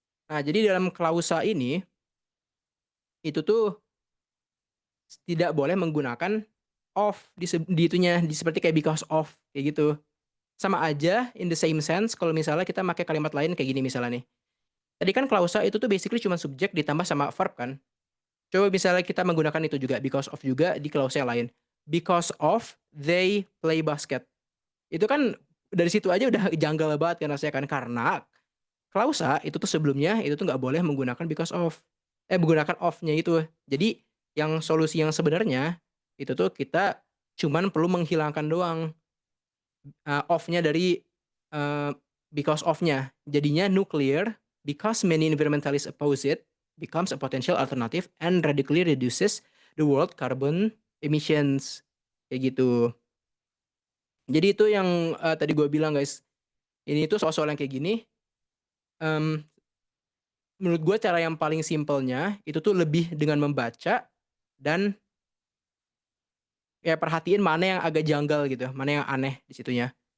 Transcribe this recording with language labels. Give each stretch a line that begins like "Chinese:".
Indonesian: Nah, jadi dalam klausa ini, itu tuh tidak boleh menggunakan of di itunya, seperti kayak because of, kayak gitu. Sama aja
English: in the same sense
Indonesian: kalau misalnya kita pakai kalimat lain kayak gini misalnya nih. Tadi kan klausa itu tuh basically cuma subjek ditambah sama verb kan. Coba misalnya kita menggunakan itu juga because of juga di klausa yang lain.
English: Because of they play basket.
Indonesian: Itu kan dari situ aja udah janggal banget kan rasanya kan karena klausa itu tuh sebelumnya itu tuh nggak boleh menggunakan because of. Menggunakan of-nya itu. Jadi yang solusi yang sebenarnya itu tuh kita cuman perlu menghilangkan doang of-nya dari, eee, because of-nya. Jadinya
English: nuclear, because many environmentalists oppose it, becomes a potential alternative and radically reduces the world carbon emissions,
Indonesian: kayak gitu. Jadi itu yang, tadi gue bilang guys, ini tuh soal-soal yang kayak gini, mmm, menurut gue cara yang paling simpelnya, itu tuh lebih dengan membaca dan ya perhatiin mana yang agak janggal gitu, mana yang aneh di situnya.